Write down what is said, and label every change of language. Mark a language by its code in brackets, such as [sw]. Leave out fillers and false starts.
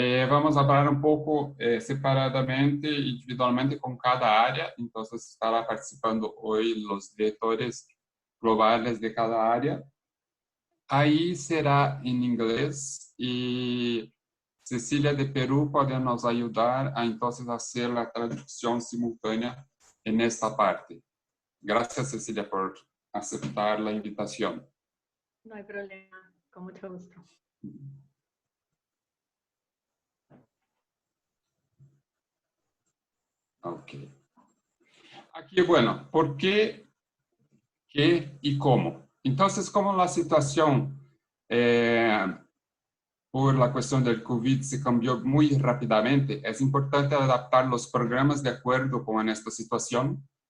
[es] Vamos a hablar un poco separadamente, individualmente con cada área, entonces estará participando hoy los directores globales de cada área. [pt] Aí será em inglês e Cecília de Peru pode nos ajudar a então fazer a tradução simultânea nesta parte. [es] Gracias, Cecília, por [pt] aceitar a invitação. [es] No hay problema, con mucho gusto. Ok. Aqui, bueno, por qué, qué y cómo. Entonces, como la situación por la cuestión del COVID se cambió muy rápidamente, es importante adaptar los programas de acuerdo con esta situación.